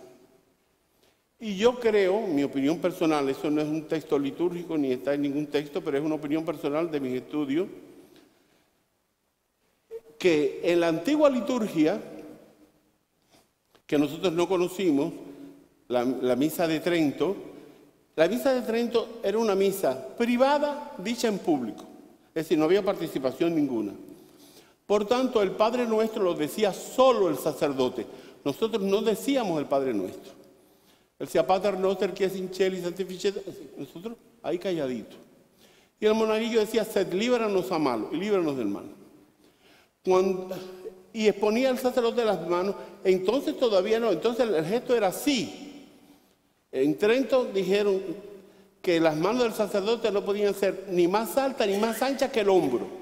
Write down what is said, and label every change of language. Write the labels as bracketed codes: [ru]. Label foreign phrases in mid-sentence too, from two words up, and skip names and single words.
[es] Y yo creo, mi opinión personal, eso no es un texto litúrgico ni está en ningún texto, pero es una opinión personal de mis estudios, que en la antigua liturgia, que nosotros no conocimos, la misa de Trento, la misa de Trento era una misa privada dicha en público, es decir, no había participación ninguna. Por tanto, el Padre Nuestro lo decía solo el sacerdote, nosotros no decíamos el Padre Nuestro. Él decía, [la] Pater noster qui es in celi sanctificetur, [es] nosotros ahí calladito. Y el monaguillo decía, [la] sed líbranos a malo, [es] y líbranos del mal. Y exponía el sacerdote las manos, entonces todavía no, entonces el gesto era así. En Trento dijeron que las manos del sacerdote no podían ser ni más altas ni más anchas que el hombro.